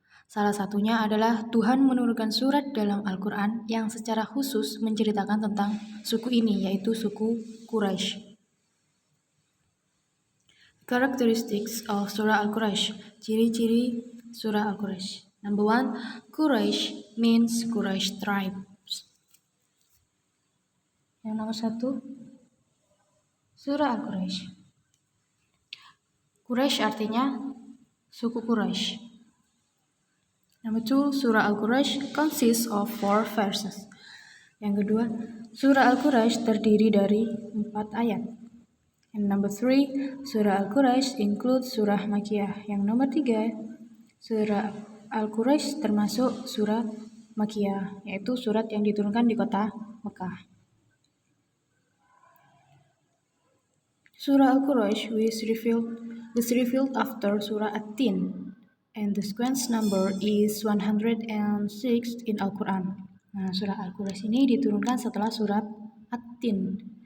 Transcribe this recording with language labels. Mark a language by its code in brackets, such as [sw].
[id] Salah satunya adalah Tuhan menurunkan surat dalam Al-Quran yang secara khusus menceritakan tentang suku ini, yaitu suku Quraisy. [en] Characteristics of Surah Al-Quraish. [id] Ciri-ciri Surah Al-Quraish. [en] Number 1, Quraish means Quraish tribes. [id] Yang nomor 1, Surah Al-Quraish. Quraish artinya suku Quraish. [en] Number 2, Surah Al-Quraish consists of 4 verses. [id] Yang kedua, Surah Al-Quraish terdiri dari 4 ayat. [en] And number 3, Surah Al-Quraish includes Surah Makkiyah. [id] Yang nomor 3, Surah Al-Quraish termasuk Surah Makkiyah, yaitu surat yang diturunkan di kota Mekah. [en] Surah Al-Quraish was revealed after Surah At-Tin, and the sequence number is 106 in Al-Quran. [id] Nah, Surah Al-Quraish ini diturunkan setelah Surat At-Tin.